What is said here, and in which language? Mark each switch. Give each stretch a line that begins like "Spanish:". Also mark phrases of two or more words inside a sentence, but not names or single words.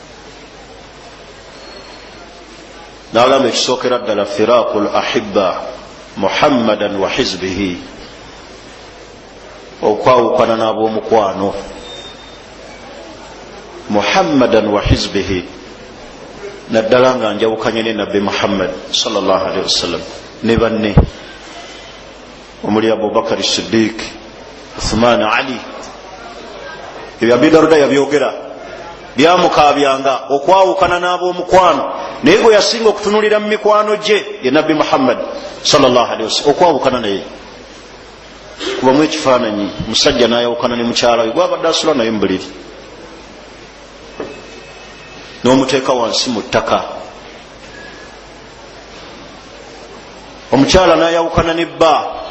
Ganda: N'agamba ekisookera ddala
Arabic: فراق الأحبة محمدا وحزبه
Ganda: okwawukana n'ab'omukwano
Arabic: محمدا وحزبه
Ganda: naddala nga njawukanye ne nabbi Muhammad
Arabic: صلى الله عليه وسلم
Ganda: ne banne omuli Abubakar Siddiq, Uthman, Ali. Ebyo Abi Darda yabyogera byamukaabyanga okwawukana n'ab'omukwano naye gwe yasinga okutunulira mu mikwano gye ye nabbi Muhammad
Arabic: صلى الله عليه وسلم
Ganda: okwawukana naye kubamu ekifaananyi musajja n'ayawukana ne mukyala we gwabadde asula naye mu buliri n'omuteeka wansi mu ttaka omukyala nayawukana ne bba.